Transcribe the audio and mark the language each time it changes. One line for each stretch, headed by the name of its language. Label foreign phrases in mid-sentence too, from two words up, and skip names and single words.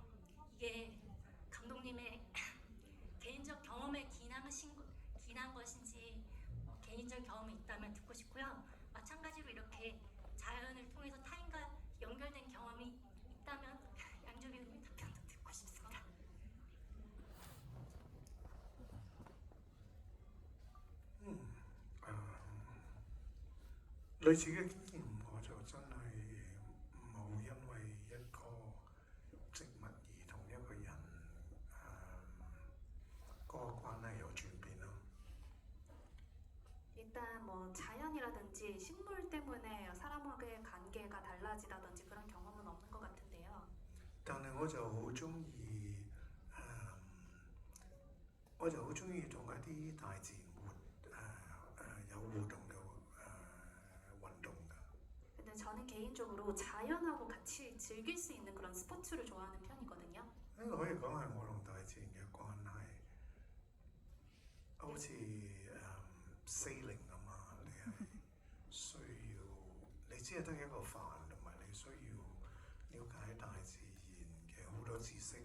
Korean: 이게 감독님의 개인적 경험에 기인한 것인지 개인적 경험이 있다면 듣고 싶고요. 마찬가지로 이렇게 자연을 통해서 타인과 연결된 경험이 있다면 양조희 배우님의 답변도 듣고 싶습니다.
Cantonese: 類似嘅經驗我就真係冇因為一個植物而同一個人嗰個關係有轉變咯。
Korean: 일단 뭐 자연이라든지 식물 때문에 사람과의 관계가 달라지다든지 그런 경험은 없는 것 같은데요.
Cantonese: 但係我就好中意我就好中意同一啲大自然有互動嘅運動㗎。
Korean: 근데 저는 개인적으로 자연하고 같이 즐길 수 있는 그런 스포츠를 좋아하는 편이거든요.
Cantonese: 呢個可以講係我同大自然嘅關係，好似sailing 咁啊，你係需要你只係得一個帆，同埋你需要了解大自然嘅好多知識。